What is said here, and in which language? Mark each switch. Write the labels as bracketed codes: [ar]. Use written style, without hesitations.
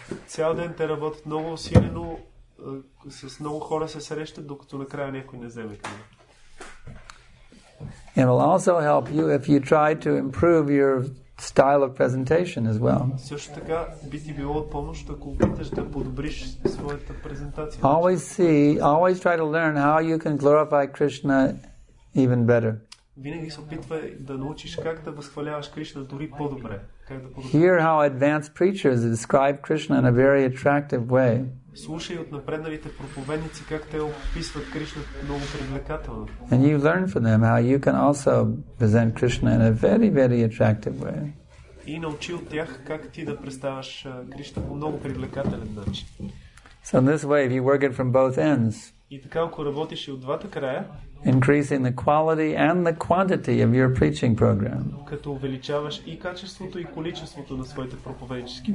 [bg] Цял ден те работят много усилено, с много хора се срещат, докато накрая някой не вземе книга. [en] It will also help you if you try to improve your style of presentation as well. [bg] Също така би ти било от помощ, ако опиташ да подобриш своята презентация. [en] Always try to learn how you can glorify Krishna even better. [bg] Винаги се опитвай да научиш как да възхваляваш Кришна дори по-добре. Как да [en] Hear how advanced preachers describe Krishna in a very attractive way. [bg] Слушай от напредналите проповедници как те описват Кришна много привлекателно. [en] And you learn from them how you can also present Krishna in a very, very attractive way. [bg] И научи от тях как ти да представяш Кришна по много привлекателен начин. [en] So in this way, if you work it from both ends, [bg] И така, ако работиш и от двата края, [en] increasing the quality and the quantity of your preaching program, [bg] като увеличаваш и качеството и количеството на своите проповеднически,